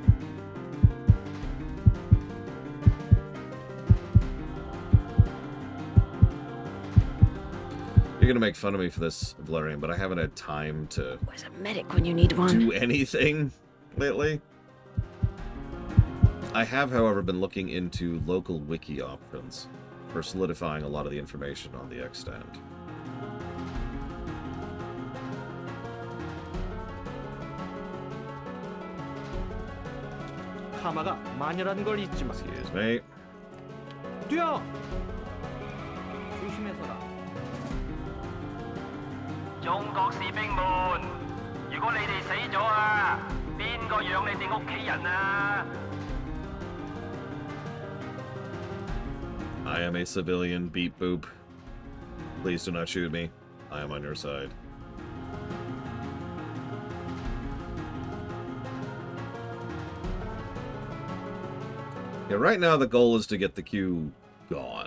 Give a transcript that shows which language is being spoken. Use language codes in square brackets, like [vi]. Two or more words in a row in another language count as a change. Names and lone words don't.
[en] You're gonna make fun of me for this, Valerian, but I haven't had time to Where's a medic when you need one? do anything lately. I have, however, been looking into local wiki options for solidifying a lot of the information on the extant. [ko] 하마가 마녀라는 걸 잊지 마. [en] Excuse me. [ko] 뛰어! 조심해서라. [yue] 中國士兵們，如果你哋死咗啊，邊個養你哋屋企人啊？ [en] I am a civilian, beep boop. Please do not shoot me. I am on your side. Yeah, right now the goal is to get the queue gone.